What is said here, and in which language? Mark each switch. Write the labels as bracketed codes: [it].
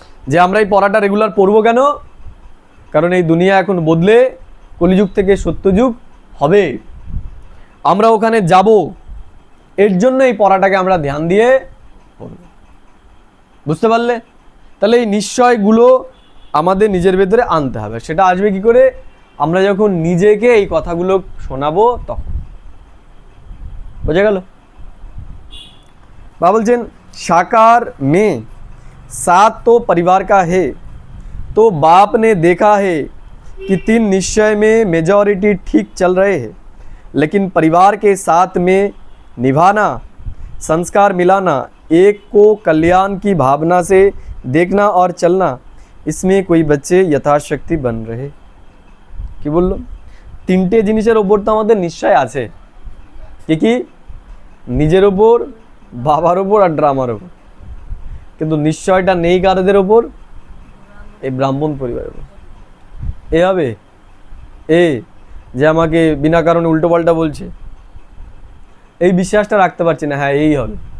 [bn] যে আমরা এই পড়াটা রেগুলার পড়বো কেন, কারণ এই দুনিয়া এখন বদলে কলিযুগ থেকে সত্যযুগ হবে, আমরা ওখানে যাব, এর জন্য এই পড়াটাকে আমরা ধ্যান দিয়ে পড়ব। বুঝতে পারলে? তাহলে এই নিশ্চয়গুলো আমাদের নিজের ভেতরে আনতে হবে। সেটা আসবে কি করে, আমরা যখন নিজেকে এই কথাগুলো শোনাবো তখন। বোঝা গেল? [hi] बाबा बोलছেন साकार में साथ तो परिवार का है, तो बाप ने देखा है कि 3 निश्चय में मेजॉरिटी ठीक चल रहे हैं, लेकिन परिवार के साथ में निभाना, संस्कार मिलाना, एक को कल्याण की भावना से देखना और चलना, इसमें कोई बच्चे यथाशक्ति बन रहे। [bn] কি বললো, 3টে জিনিসের ওপর তো আমাদের নিশ্চয় আছে। কি কি? নিজের ওপর, বাবার ওপর আর ড্রামার ওপর। কিন্তু নিশ্চয়টা নেই কারদের ওপর, এই ব্রাহ্মণ পরিবারের ওপর। এ হবে এ যে আমাকে বিনা কারণে উল্টোপাল্টা বলছে, এই বিশ্বাসটা রাখতে পারছি না, হ্যাঁ এই হবে।